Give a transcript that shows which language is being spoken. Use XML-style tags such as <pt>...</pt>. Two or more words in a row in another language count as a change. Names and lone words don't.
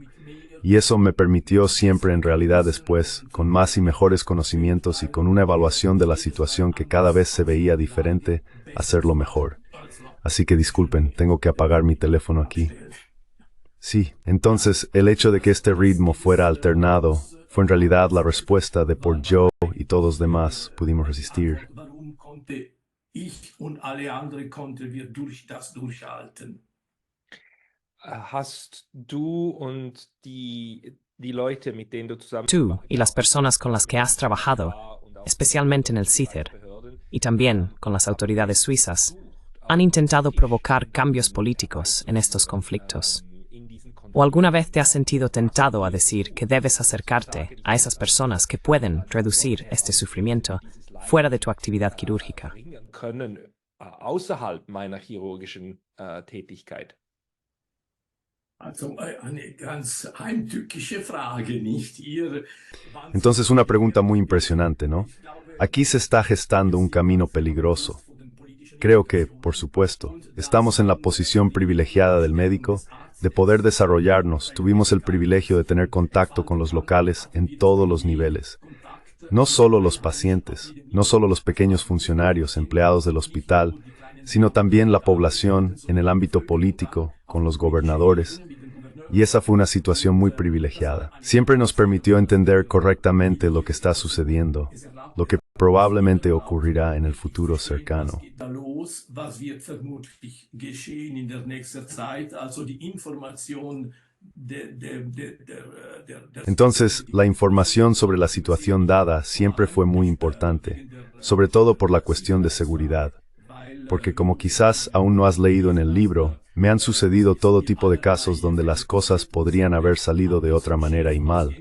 <es>Y eso me permitió siempre en realidad después, con más y mejores conocimientos y con una evaluación de la situación que cada vez se veía diferente, hacerlo mejor. Así que disculpen, tengo que apagar mi teléfono aquí. Sí, entonces el hecho de que este ritmo fuera alternado fue en realidad la respuesta de por yo y todos los demás pudimos resistir.</es> <de>Warum konnte ich und alle anderen konnten wir das durchhalten? Hast du und die Leute, mit denen du zusammen</de> <es>Tú y las personas con las que has trabajado, especialmente en el CICER, y también con las autoridades suizas, han intentado provocar cambios políticos en estos conflictos. ¿O alguna vez te has sentido tentado a decir que debes acercarte a esas personas que pueden reducir este sufrimiento fuera de tu actividad quirúrgica?</es> <de>können außerhalb meiner chirurgischen Tätigkeit? Also eine ganz heimtückische Frage, nicht?</de> <es>Entonces una pregunta muy impresionante, ¿no? Aquí se está gestando un camino peligroso. Creo que, por supuesto, estamos en la posición privilegiada del médico de poder desarrollarnos. Tuvimos el privilegio de tener contacto con los locales en todos los niveles. No solo los pacientes, no solo los pequeños funcionarios, empleados del hospital, sino también la población en el ámbito político, con los gobernadores. Y esa fue una situación muy privilegiada. Siempre nos permitió entender correctamente lo que está sucediendo, lo que probablemente ocurrirá en el futuro cercano.</es> <de>Was wird vermutlich geschehen in der nächsten Zeit? Also die Information</de> <es>Entonces, la información sobre la situación dada siempre fue muy importante, sobre todo por la cuestión de seguridad. Porque como quizás aún no has leído en el libro, me han sucedido todo tipo de casos donde las cosas podrían haber salido de otra manera y mal.</es>